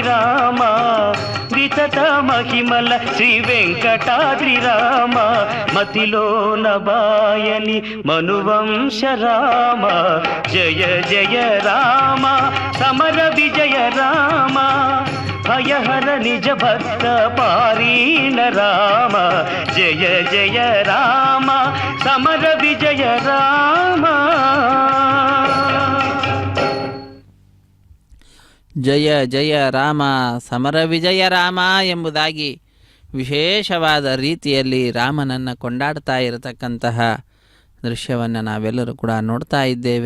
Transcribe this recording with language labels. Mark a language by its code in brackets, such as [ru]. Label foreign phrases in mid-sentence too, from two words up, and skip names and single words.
[te] రామ వితత మహిమల శ్రీ వెంకటాద్రి రామ మతిలో నబాయని మనువంశ రామ జయ జయ రామ సమర విజయ రామ భయహర నిజ భక్త పారీణ రామ జయ జయ రామ సమర విజయ రామ. [kn] ಜಯ ಜಯ ರಾಮ ಸಮರ ವಿಜಯ ರಾಮ ಎಂಬುದಾಗಿ ವಿಶೇಷವಾದ ರೀತಿಯಲ್ಲಿ ರಾಮನನ್ನು ಕೊಂಡಾಡ್ತಾ ಇರತಕ್ಕಂತಹ ದೃಶ್ಯವನ್ನು ನಾವೆಲ್ಲರೂ ಕೂಡ ನೋಡ್ತಾ ಇದ್ದೇವೆ.